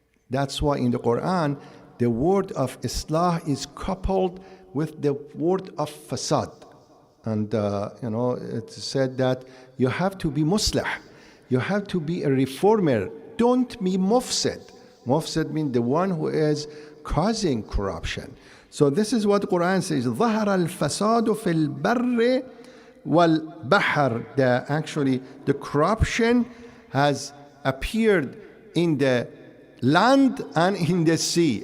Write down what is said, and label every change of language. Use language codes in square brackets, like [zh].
[en] That's why in the Quran, the word of Islah is coupled with the word of fasad. And, it's said that you have to be muslih. You have to be a reformer. Don't be mufsid. Mufsid means the one who is causing corruption. So this is what the Quran says. [ar] ظهر الفساد في البر والبحر. [en] Actually, the corruption has appeared in the land and in the sea.